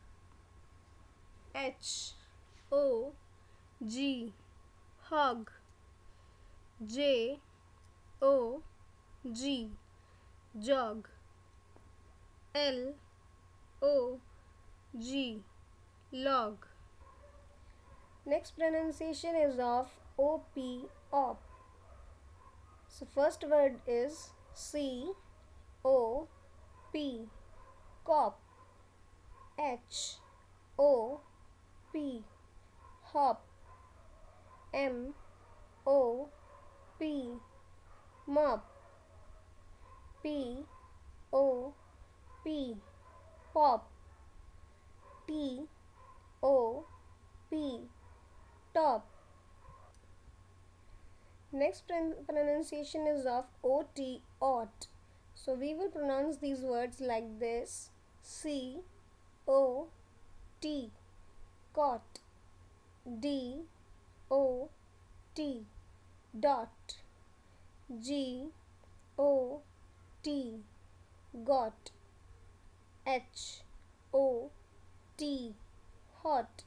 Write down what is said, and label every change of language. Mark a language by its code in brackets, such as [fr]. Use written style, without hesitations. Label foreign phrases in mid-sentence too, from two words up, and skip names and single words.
[en] H O G, hog. J O G, jog. L O G, log. Next pronunciation is of OP, op. So first word is C O P, cop. H O P, hop. M O P, mop. P O P, pop. T O P, top. Next pronunciation is of OT, ot. So we will pronounce these words like this. C O T, cot. D O T, dot. G O T, got. H O T, hot.